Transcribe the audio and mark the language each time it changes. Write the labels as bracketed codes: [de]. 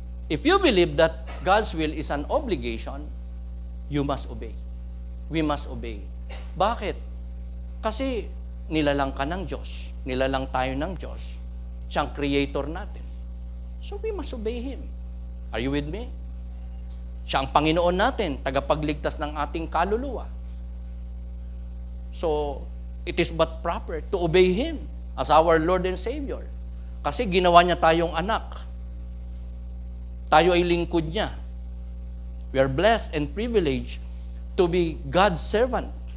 [en] If you believe that God's will is an obligation, you must obey. We must obey. [tl] Bakit? Kasi nilalang ka ng Diyos. Nilalang tayo ng Diyos. Siyang creator natin. [en] So we must obey Him. Are you with me? [tl] Siya ang Panginoon natin, tagapagligtas ng ating kaluluwa. [en] So, it is but proper to obey Him as our Lord and Savior. [tl] Kasi ginawa niya tayong anak. Tayo ay lingkod niya. [en] We are blessed and privileged to be God's servant.